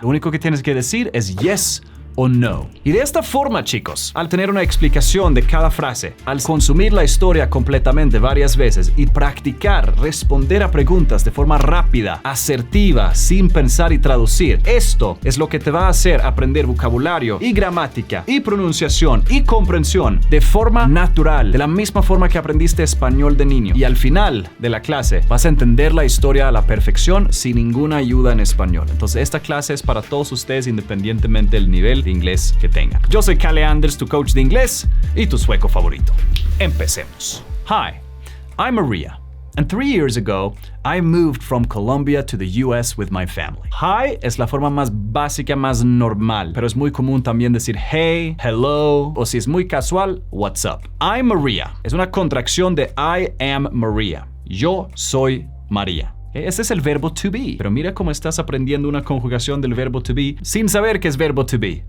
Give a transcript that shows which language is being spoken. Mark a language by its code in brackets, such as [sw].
[es] Lo único que tienes que decir es yes o no. Y de esta forma, chicos, al tener una explicación de cada frase, al consumir la historia completamente varias veces y practicar responder a preguntas de forma rápida, asertiva, sin pensar y traducir, esto es lo que te va a hacer aprender vocabulario y gramática y pronunciación y comprensión de forma natural, de la misma forma que aprendiste español de niño. Y al final de la clase vas a entender la historia a la perfección sin ninguna ayuda en español. Entonces esta clase es para todos ustedes independientemente del nivel de inglés que tengan. Yo soy Kalle Anders, tu coach de inglés y tu sueco favorito. Empecemos. [en] Hi, I'm Maria, and 3 years ago, I moved from Colombia to the US with my family. [es] Hi es la forma más básica, más normal, pero es muy común también decir hey, hello, o si es muy casual, [en] what's up. I'm Maria [es] es una contracción de [en] I am Maria. [es] Yo soy María. Ese es el verbo to be. Pero mira cómo estás aprendiendo una conjugación del verbo to be sin saber qué es verbo to be.